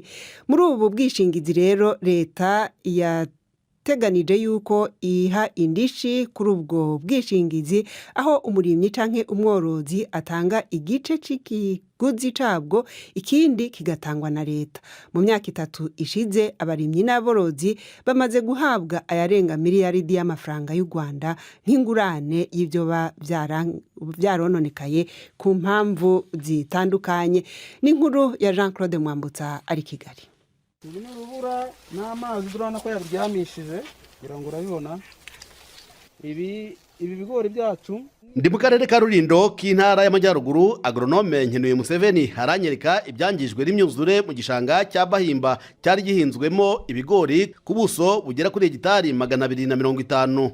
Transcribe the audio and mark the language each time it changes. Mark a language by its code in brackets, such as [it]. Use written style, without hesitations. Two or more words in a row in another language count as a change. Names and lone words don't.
[rn] Muri ubu bwishingizi rero leta yateganije yuko iha indishi kuri ubwo bwishingizi, aho umurimyi canke umworozi atanga igice c'ikiguzi cabwo, ikindi kigatangwa na leta. Mu myaka 3 ishize abarimyi n'aborozi bamaze guhabwa ayarenga miliyaridi y'amafaranga y'u Rwanda nk'ingurane y'ivyo vyarononekaye ku mpamvu zitandukanye. N'inkuru ya Jean-Claude Mwambutsa ari Kigali. [rw] Ibi n'urubura n'amazi durana ko yabyamishije kugira ngo urabibona. Ibi bigori byacu ndi mu karere ka Rulindo k'intara y'Amajyaruguru. Agronome Nkenuye Museveni haranyereka ibyangijwe n'imyuzure mu gishanga cya Bahimba cyari gihinzwemo ibigori ku buso bugera kuri hegitari 250.